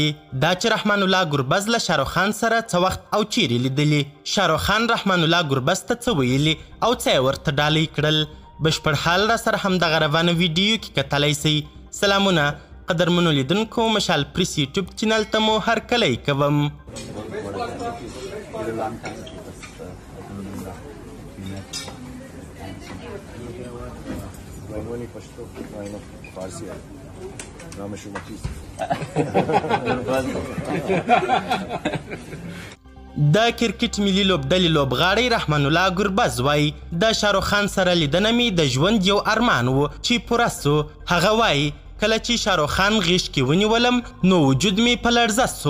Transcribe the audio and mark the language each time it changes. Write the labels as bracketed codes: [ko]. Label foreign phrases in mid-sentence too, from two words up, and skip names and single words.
[ps] دا چې رحمان الله ګربز له شاهرخ خان سره څه وخت او چیرې لیدلی، شاهرخ خان رحمان الله ګربز ته څه ویلي او څه یې ورته ډالۍ کړل، بشپړ حال را سره همدغه روانه ویډیو کې کتلی سئ. سلامونه قدرمنو لیدونکو، مشال پریس یوټیوب چینل ته مو هرکلی کوم. [fa] ولی پشتو اینو فارسی نامش مکیس [ps] د کرکټ ملي لوبډلې لوبغاړی رحمان الله ګربز وایي د شاهرخ خان سره لیدنه مې د ژوند یو ارمان و چې پوره سو. هغه وایي کله چې شاهرخ خان غیږ کې ونیولم نو وجود مې په لړزه سو.